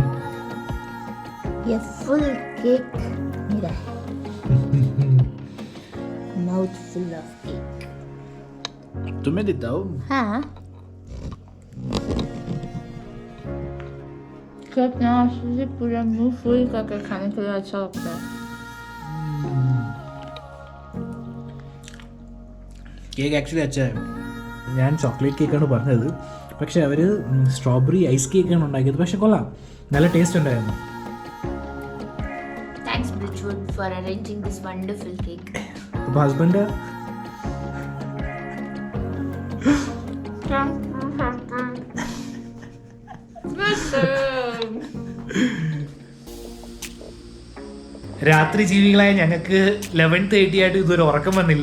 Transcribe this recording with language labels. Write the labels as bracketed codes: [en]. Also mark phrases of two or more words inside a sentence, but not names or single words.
[hi] ये [en] full cake [hi] मेरा है. [en] Mouth full of cake. [hi] तुम्हें देता हूँ. हाँ, केक ना से पूरा मुंह फुल करके खाने के लिए अच्छा लगता है. [ml] കേക്ക് ആക്ച്വലി അച്ഛൻ ഞാൻ ചോക്ലേറ്റ് കേക്കാണ് പറഞ്ഞത്, പക്ഷെ അവർ [en] strawberry ice [ml] കേക്കാണ് ഉണ്ടാക്കിയത്. പക്ഷെ കൊള്ളാം, നല്ല ടേസ്റ്റ് ഉണ്ടായിരുന്നു. [en] Thanks Birchwood for arranging this wonderful cake. [ml] അപ്പോൾ ഹസ്ബൻഡ് രാത്രി ജീവികളായ ഞങ്ങൾക്ക് 11:30 ആയിട്ട് ഇതുവരെ ഉറക്കം വന്നില്ല.